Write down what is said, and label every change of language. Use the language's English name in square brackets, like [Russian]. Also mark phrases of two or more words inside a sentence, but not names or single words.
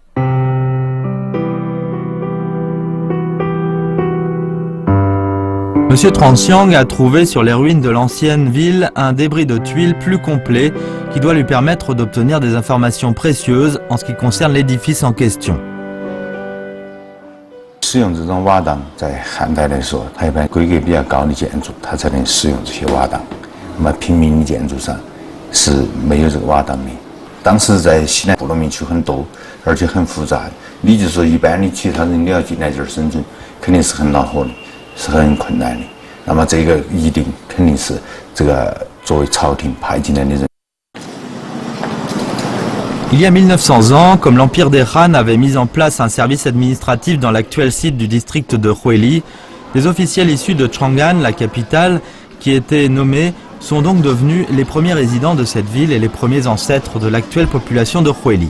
[French] Monsieur Trang Xiang a trouvé sur les ruines de l'ancienne ville un débris de tuiles plus complet qui doit lui permettre d'obtenir des informations précieuses en ce qui concerne l'édifice en question. [Chinese] 使用这种瓦当，在汉代来说，它一般规格比较高的建筑，它才能使用这些瓦当。那么平民的建筑上是没有这个瓦当的。当时在西南部落民区很多，而且很复杂。你就说一般的其他人你要进来这儿生存，肯定是很恼火的，是很困难的。那么这个一定肯定是这个作为朝廷派进来的人。 [French] Il y a 1900 ans, comme l'Empire des Han avait mis en place un service administratif dans l'actuel site du district de Huili, des officiels issus de Chang'an, la capitale, qui étaient nommés, sont donc devenus les premiers résidents de cette ville et les premiers ancêtres de l'actuelle population de Huili.